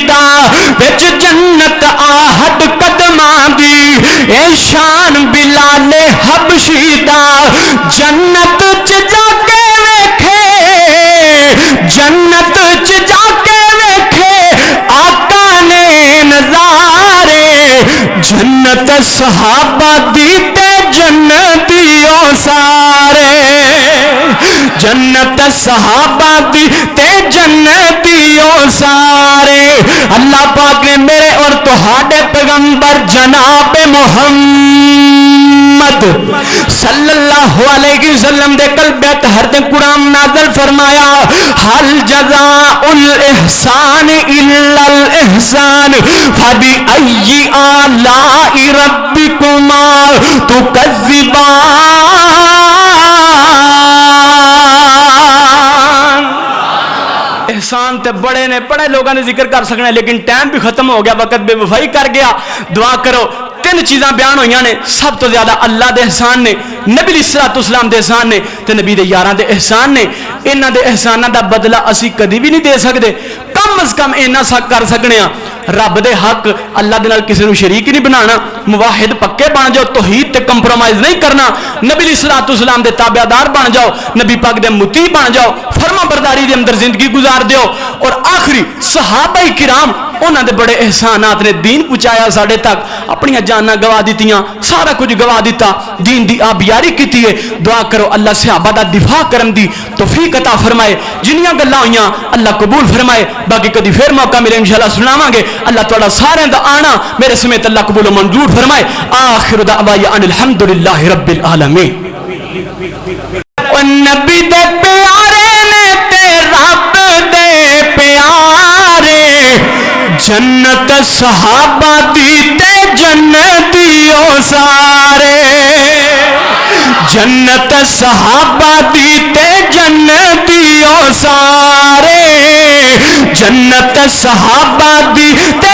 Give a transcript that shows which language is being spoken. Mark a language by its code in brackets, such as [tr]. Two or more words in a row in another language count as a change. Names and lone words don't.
[pa] دا وچ جنت آہٹ قدماں دی اے شان بلال حبشی دا جنت چ جا کے ویکھے جنت چ جا کے ویکھے آقا نے نظارے جنت صحابہ دی تے جنتیوں سارے جنت صحابہ دی تے جنتیوں سارے اللہ پاک نے میرے اور تہاڈے پیغمبر جناب محمد [ar] صلی اللہ علیہ وسلم [pa] دے قلب طاہر تے قرآن نازل فرمایا [ar] حل جزاء الاحسان الا الاحسان فبأي آلاء ربكما تكذبان [pa] احسان تے بڑے نے بڑے لوگوں نے ذکر کر سکنے لیکن ٹائم بھی ختم ہو گیا وقت بے وفائی کر گیا دعا کرو تین چیزاں بیان ہوئیاں نے سب تو زیادہ اللہ دے احسان نے نبی [ar] علیہ الصلوۃ والسلام [pa] دے احسان نے تے نبی دے یاراں دے احسان نے انہاں دے احساناں دا بدلہ اسی کدی بھی نہیں دے سکدے کم از کم اینا سک کر سکنے ہاں رب دے حق اللہ دے نال کسی نو شریک نہیں بنانا موحد پکے بن جاؤ توحید تے کمپرومائز نہیں کرنا نبی [ar] علیہ الصلوۃ والسلام [pa] دے تابعدار بن جاؤ نبی پاک دے مطیع بن جاؤ فرما برداری دے اندر زندگی گزار دیو اور آخری صحابہ کرام انہاں دے بڑے احسانات نے دین پہنچایا ساڈے تک اپنی جاناں گوا دتیاں سارا کچھ گوا دیتا دین دی آبیاری کیتی ہے دعا کرو اللہ صحابہ دا دفاع کرن دی توفیق عطا فرمائے جنیاں گلاں ہوئیاں اللہ قبول فرمائے باقی کدی پھر موقع ملے انشاءاللہ سناواں گے اللہ تعالی سارے دا آنا میرے سمیت اللہ قبول و منظور فرمائے [ar] آخر دعوایا ان الحمدللہ رب العالمین [pa] نبی دے پیارے نے تے رب دے پیارے جنت صحابہ دی تے جنتیوں سارے جنت صحابہ دی تے جنتیوں سارے جنت صحابہ دی تے